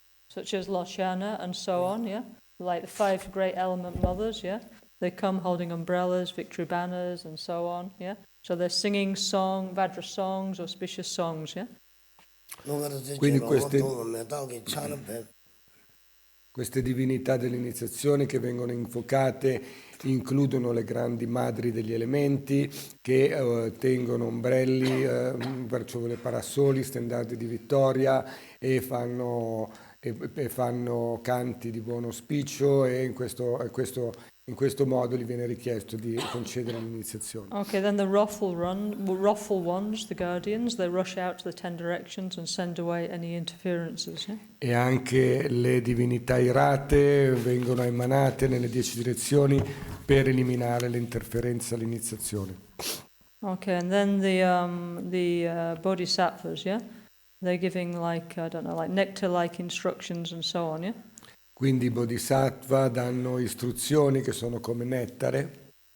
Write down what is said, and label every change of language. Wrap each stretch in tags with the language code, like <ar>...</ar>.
<en>such as Loshana and so on, yeah? Like the 5 great element mothers, yeah? They come holding umbrellas, victory banners and so on, yeah? So they're singing Vajra songs, auspicious songs, yeah?</en> <it>Quindi queste divinità dell'iniziazione che vengono invocate includono le grandi madri degli elementi che tengono ombrelli, verso le parasoli, stendardi di vittoria e fanno canti di buon auspicio e in questo modo gli viene richiesto di concedere l'iniziazione.</it> <en>Okay, then the wrathful ones, the guardians, they rush out to the 10 directions and send away any interferences, yeah?</en> <it>E anche le divinità irate vengono emanate nelle 10 direzioni per eliminare l'interferenza all'iniziazione.</it> <en>Okay, and then the bodhisattvas, yeah? They're giving like nectar-like instructions and so on, yeah?</en> <it>Quindi i bodhisattva danno istruzioni che sono come nettare.</it>